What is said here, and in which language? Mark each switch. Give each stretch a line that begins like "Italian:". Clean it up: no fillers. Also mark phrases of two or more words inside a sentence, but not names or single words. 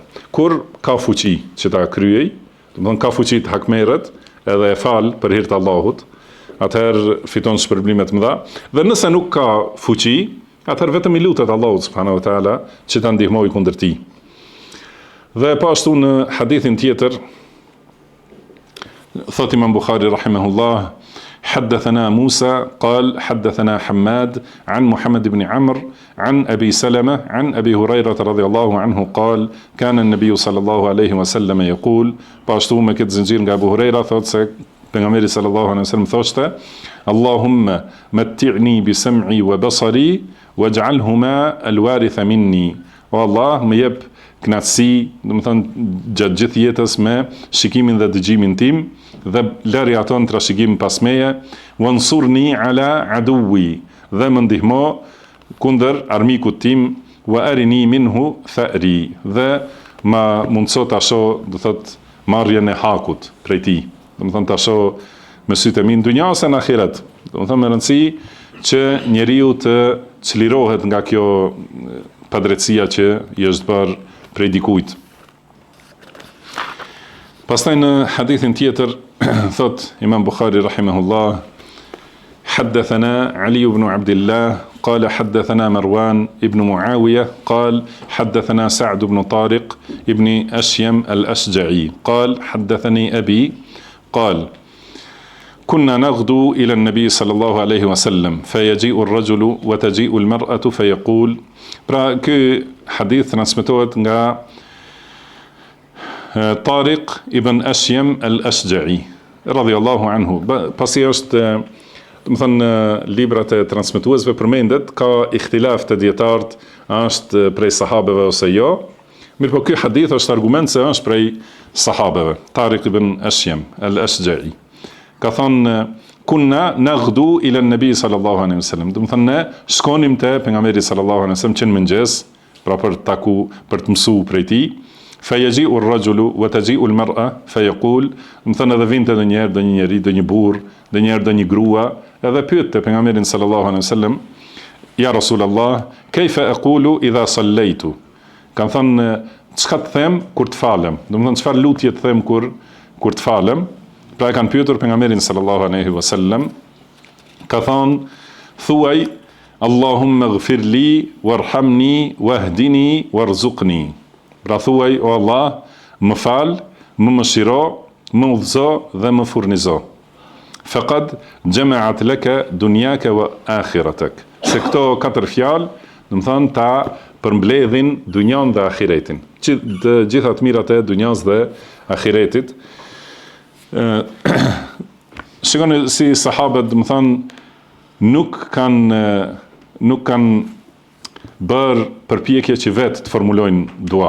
Albanian: Kur ka fuqi që ta kryej, domthon ka fuqi të hakmerret edhe e fal për hir të Allahut, atëherë fiton shpërblime të mëdha. Dhe nëse nuk ka fuqi, atëherë vetëm i lutet Allahut
Arabic: سبحانه وتعالى
Albanian: që ta ndihmojë kundër tij. Dhe po ashtu në hadithin tjetër thot Imam Bukhari
Arabic: rahimahullah: حدثنا موسى قال حدثنا حماد عن محمد بن عمرو عن أبي سلمة عن أبي هريرة رضي الله عنه قال كان النبي صلى الله عليه وسلم يقول باشتو
Albanian: me këtë zinxhir nga Abu Huraira thot se pejgamberi
Arabic: صلى الله عليه وسلم thoshte: اللهم متعني بسمعي وبصري واجعلهما الوارث مني.
Albanian: O Allah, më jep kënaqësi, domethënë gjatë gjithë jetës me shikimin dhe dëgjimin tim dhe lëri ato në trashëgim pas meje,
Arabic: وانصرني على عدوي,
Albanian: dhe më ndihmo kundër armikut tim,
Arabic: وأرني منه ثأري,
Albanian: dhe ma mundso ta shoh, do thot, marrjen e hakut prej tij. Do të thonë ta shoh me sytë e mi në dunja ose në ahiret. Do të thonë me rëndësi që njeriu të çlirohet nga kjo padrejtësia që i është bërë prej dikujt. Pastaj në hadithin tjetër thot Imam Bukhari
Arabic: rahimahullah: حدثنا علي بن عبد الله قال حدثنا مروان ابن معاوية قال حدثنا سعد بن طارق ابن أشيم الأشجعي قال حدثني أبي قال كنا نغدو إلى النبي صلى الله عليه وسلم فيجيء الرجل وتجيء المرأة فيقول.
Albanian: Pra ky hadith transmetohet nga Tariq ibn Ashyam al-Ashja'i
Arabic: رضي الله عنه.
Albanian: Pasi është, do të thënë, librat e transmetuesve përmendet ka ikhtilaf të dietarët, është prej sahabeve ose jo. Mirpo ky hadith është argument se është prej sahabeve. Tariq ibn Ashyam al-Ashja'i ka thënë:
Arabic: كنا نغدو إلى النبي صلى الله عليه وسلم.
Albanian: Do të thënë ne shkonim te pejgamberi
Arabic: صلى الله عليه وسلم
Albanian: që në mëngjes, pra për taku, për të mësuar prej tij.
Arabic: فيجيء الرجل وتجيء المرأة فيقول.
Albanian: Do të thënë edhe vinte ndonjëherë do një njeri, do një burr, ndonjëherë do një grua, edhe pyet te pejgamberin
Arabic: صلى الله عليه وسلم: يا رسول الله كيف أقول إذا صليت?
Albanian: Kan thënë çka të them kur të falem? Do të thënë çfarë lutje të them kur të falem? Pra e kanë pyetur pejgamberin
Arabic: صلى الله عليه وسلم,
Albanian: ka thënë: thuaj
Arabic: اللهم اغفر لي وارحمني واهدني وارزقني.
Albanian: Pra thuaj: o Allah, më fal, më mëshiro, më udhëzo dhe më furnizo.
Arabic: فقد جمعت لك دنياك وآخرتك.
Albanian: Se këto katër fjalë, do të thonë, ta përmbledhin dunjan dhe ahiretin. Të gjitha të mirat e dunjas dhe ahiretit. Shikoni si sahabët, do të thonë, nuk kanë bërë përpjekje që vetë të formulojnë dua.